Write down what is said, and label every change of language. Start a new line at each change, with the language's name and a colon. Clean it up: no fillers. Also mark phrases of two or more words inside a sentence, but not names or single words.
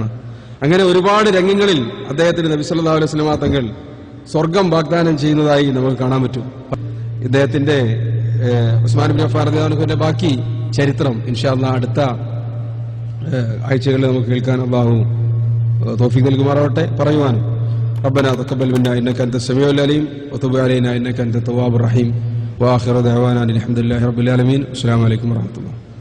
Malayalam: അങ്ങനെ ഒരുപാട് രംഗങ്ങളിൽ അദ്ദേഹത്തിന്റെ നബി
Arabic: صلى الله عليه وسلم
Malayalam: തങ്ങൾ സ്വർഗം വാഗ്ദാനം ചെയ്യുന്നതായി നമുക്ക് കാണാൻ പറ്റും. ഇദ്ദേഹത്തിന്റെ ഉസ്മാൻ ഇബ്നു അഫ്ഫാൻ
Arabic: رضي الله عنه
Malayalam: ബാക്കി ചരിത്രം
Arabic: إن شاء الله
Malayalam: അടുത്ത ആഴ്ചകളിൽ നമുക്ക് കേൾക്കാൻ അല്ലാഹു തൗഫീഖ് നൽകുമാറാവട്ടെ.
Arabic: പറയുവാനും ربنا تقبل منا إنك أنت السميع العليم وتب علينا إنك أنت التواب الرحيم وآخر دعوانا الحمد لله رب العالمين. السلام عليكم ورحمة الله.